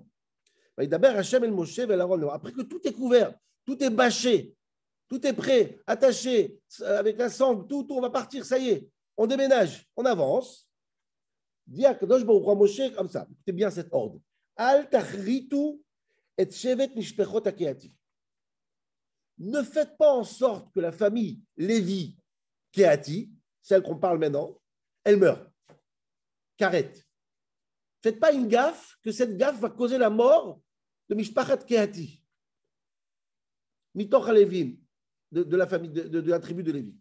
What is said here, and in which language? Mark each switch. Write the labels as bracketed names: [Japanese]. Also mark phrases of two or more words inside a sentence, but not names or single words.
[French] D'abord, [Hebrew] השם אל משה ואל אהרן. [French] Après que tout est couvert, tout est bâché, tout est prêt, attaché, avec la sangle, tout, on va partir, ça y est, on déménage, on avance. Dit à Kadosh Baruch Hu à Moshe comme ça, écoutez bien cet ordre. [Hebrew] אל תכריתו את שבט משפחת הקהתי. [French] Ne faites pas en sorte que la famille Lévi Keati, celle qu'on parle maintenant, elle meurt. Karet. Faites pas une gaffe, que cette gaffe va causer la mort de [Hebrew] משפחת קהתי. מתוך הלויים, [French] de la famille, de la tribu de Lévi.